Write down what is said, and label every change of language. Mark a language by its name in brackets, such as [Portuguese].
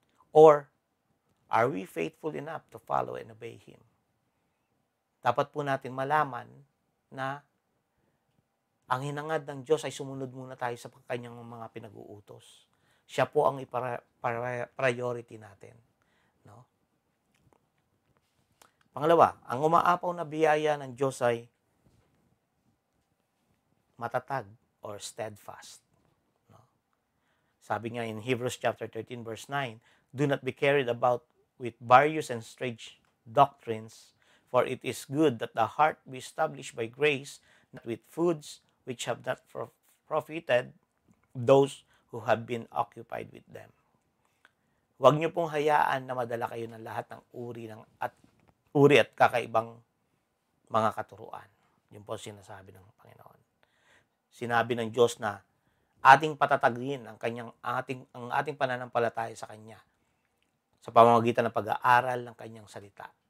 [English] Or are we faithful enough to follow and obey Him? [Filipino] Dapat po natin malaman na ang hinangad ng Diyos ay sumunod muna tayo sa kanyang mga pinag-uutos. Siya po ang priority natin. No? Pangalawa, ang umaapaw na biyaya ng Diyos ay matatag or steadfast. No? Sabi nga [English] in Hebrews chapter 13 verse 9, do not be carried about with various and strange doctrines, for it is good that the heart be established by grace, not with foods which have not profited those who have been occupied with them. [Filipino] Huwag niyo pong hayaan na madala kayo ng lahat ng uri at kakaibang mga katuruan. Yun po sinasabi ng Panginoon. Sinabi ng Diyos na ating patatagin ang ating pananampalataya sa Kanya sa pamamagitan ng pag-aaral ng Kanyang salita.